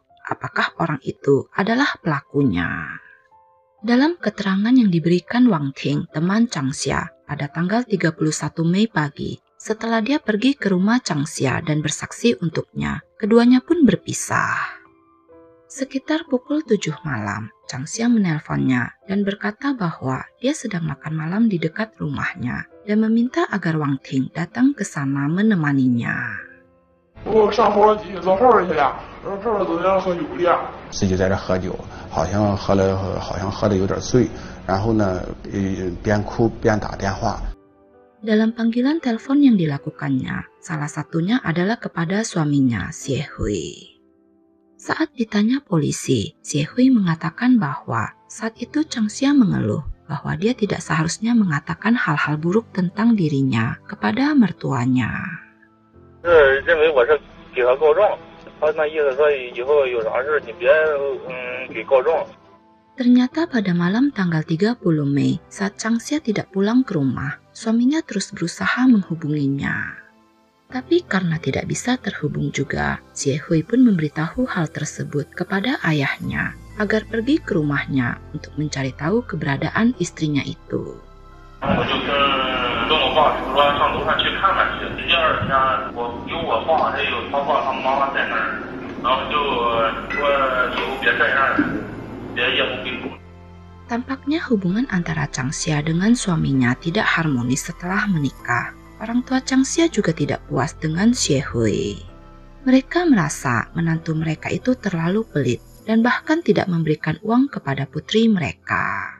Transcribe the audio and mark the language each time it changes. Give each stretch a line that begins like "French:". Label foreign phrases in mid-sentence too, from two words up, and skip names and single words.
Indonesian: Apakah orang itu adalah pelakunya? Dalam keterangan yang diberikan Wang Ting, teman Chang Xia, pada tanggal 31 Mei pagi, setelah dia pergi ke rumah Chang Xia dan bersaksi untuknya, keduanya pun berpisah. Sekitar pukul 7 malam, Chang Xia menelponnya dan berkata bahwa dia sedang makan malam di dekat rumahnya dan meminta agar Wang Ting datang ke sana menemaninya.
Chinese: 自己在这喝酒，好像喝的有点醉，然后呢，边哭边打电话。
Indonesian: Dalam panggilan telepon yang dilakukannya, salah satunya adalah kepada suaminya, Xie Hui. Saat ditanya polisi, Xie Hui mengatakan bahwa saat itu Chang Xia mengeluh bahwa dia tidak seharusnya mengatakan hal-hal buruk tentang dirinya kepada mertuanya.
Chinese: 认为我是给他告状，他那意思说以后有啥事你别给告状。
Indonesian: Ternyata pada malam tanggal 30 Mei, saat Chang Xia tidak pulang ke rumah, suaminya terus berusaha menghubunginya. Tapi karena tidak bisa terhubung juga, Xie Hui pun memberitahu hal tersebut kepada ayahnya agar pergi ke rumahnya untuk mencari tahu keberadaan istrinya itu.
Chinese: 我就跟我爸说上楼上去看看去。第二天有我爸还有他爸他妈在那儿，然后就说以后别这样，别夜不闭户。
Indonesian: Tampaknya hubungan antara Chang Xia dengan suaminya tidak harmonis setelah menikah. Orang tua Chang Xia juga tidak puas dengan Xie Hui. Mereka merasa menantu mereka itu terlalu pelit dan bahkan tidak memberikan uang kepada putri mereka.